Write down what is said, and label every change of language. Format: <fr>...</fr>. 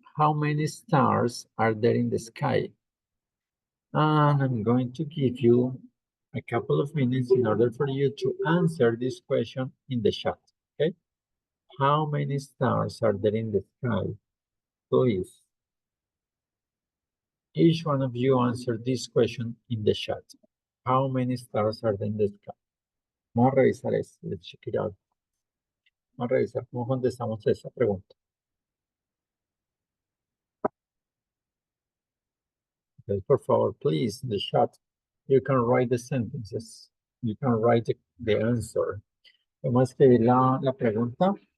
<en>How many stars are there in the sky? And I'm going to give you a couple of minutes in order for you to answer this question in the chat. Okay. How many stars are there in the sky? Please. Each one of you answer this question in the chat. How many stars are there in the sky?</en> <es>Vamos a revisar eso.</es> <en>Let's check it out.</en> <es>Vamos a revisar cómo contestamos esa pregunta.</es> <en>Okay, por favor, please, in the chat, you can write the sentences. You can write the answer.</en> <es>Vamos a escribir la pregunta.</es>